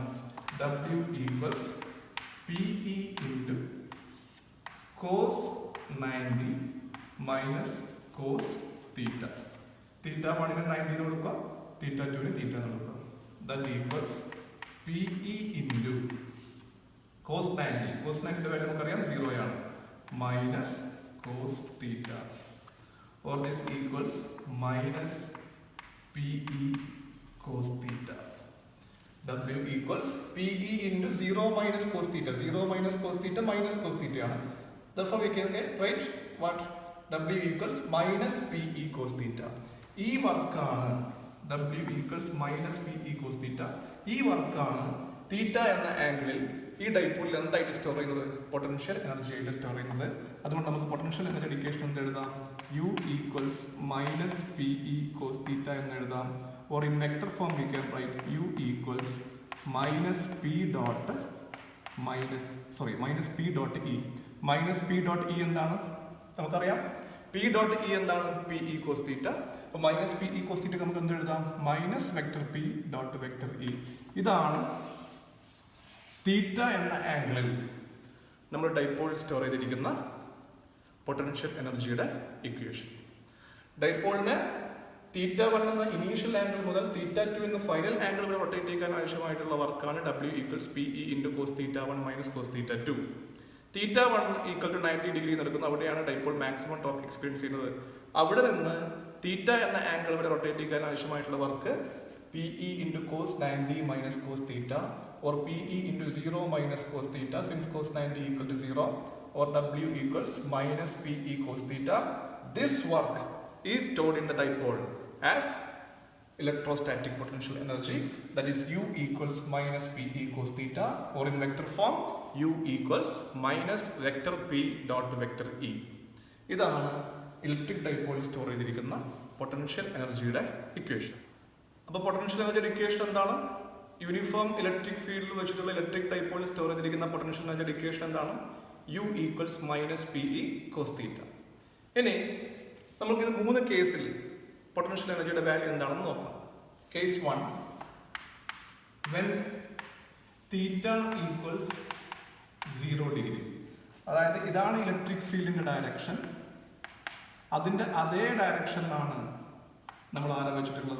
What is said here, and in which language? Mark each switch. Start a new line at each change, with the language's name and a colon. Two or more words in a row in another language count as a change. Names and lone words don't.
English: W = PE × cos 90 - cos θ.
Malayalam: θ1 ന് 90 എന്ന് കൊടുക്കുക, θ2 ന് θ എന്ന് കൊടുക്കുക.
English: That equals PE × cos 90.
Malayalam: cos 90 ന്റെ വാല്യൂ നമുക്കറിയാം 0 ആണ്,
English: minus cos θ. Or this equals minus PE cos θ. W equals PE × 0 - cos θ. 0 - cos θ minus cos θ ആണ്. Therefore we can get right what W equals minus PE cos θ.
Malayalam: ഈ വർക്കാണ്
English: W equals minus PE cos θ.
Malayalam: ഈ വർക്കാണ് θ എന്ന ആംഗിളിൽ ഈ ഡൈപോളിൽ എന്തായിട്ട് സ്റ്റോർ ചെയ്യുന്നത്?
English: potential energy
Malayalam: ആയിട്ട് സ്റ്റോർ ചെയ്യുന്നത്. അതുകൊണ്ട് നമുക്ക്
English: potential energy equation
Malayalam: എന്ത് എഴുതാം?
English: U equals minus PE cos θ
Malayalam: എന്ന് എഴുതാം.
English: Or in vector form we can write U equals minus P dot E. Minus P dot E
Malayalam: എന്താണ്? നമുക്കറിയാം
English: P dot E എന്താണ്?
Malayalam: PE cos θ. അപ്പോൾ മൈനസ് PE cos θ നമുക്ക് എന്ത് എഴുതാം?
English: minus vector P dot vector E.
Malayalam: ഇതാണ് θ എന്ന ആംഗിളിൽ നമ്മൾ
English: dipole store
Malayalam: ചെയ്തിരിക്കുന്ന
English: potential energyude
Malayalam: ഇക്വേഷൻ. ഡൈപോളിന് θ1 എന്ന
English: initial angle
Malayalam: മുതൽ θ2 എന്ന
English: final angle
Malayalam: വരെ റൊട്ടേറ്റ് ചെയ്യാൻ ആവശ്യമായിട്ടുള്ള വർക്കാണ്
English: W equals PE × cos θ1 - cos θ2.
Malayalam: θ1 = 90 ഡിഗ്രി നടക്കുന്നു, അവിടെയാണ് ഡൈപോൾ
English: maximum torque experience
Malayalam: ചെയ്യുന്നത്. അവിടെ നിന്ന് θ എന്ന ആംഗിൾ വരെ റൊട്ടേറ്റ് ചെയ്യാൻ ആവശ്യമായിട്ടുള്ള വർക്ക്
English: PE × cos 90 - cos θ, or PE × 0 - cos θ, since cos 90 = 0, or W equals minus PE cos θ. This work is stored in the dipole as electrostatic potential energy, that is U equals minus PE cos θ, or in vector form U equals minus vector P dot vector E.
Malayalam: ഇതാണ്
English: electric dipole store
Malayalam: ചെയ്തിരിക്കുന്ന
English: potential energyude
Malayalam: ഇക്വേഷൻ. അപ്പോൾ
English: potential energyude
Malayalam: ഇക്വേഷൻ എന്താണ്?
English: uniform electric fieldil
Malayalam: വെച്ചിട്ടുള്ള
English: electric dipole store
Malayalam: ചെയ്തിരിക്കുന്ന
English: potential energyude
Malayalam: ഇക്വേഷൻ എന്താണ്?
English: U equals minus PE cos θ.
Malayalam: ഇനി നമുക്ക് ഇത് 3 കേസിൽ
English: potential energyude value
Malayalam: എന്താണെന്ന് നോക്കാം. കേസ് 1,
English: when θ equals 0
Malayalam: ഡിഗ്രി, അതായത് ഇതാണ്
English: electric fieldinte direction,
Malayalam: അതിന്റെ അതേ ഡയറക്ഷനിലാണ് നമ്മൾ ആരെ വെച്ചിട്ടുള്ളത്?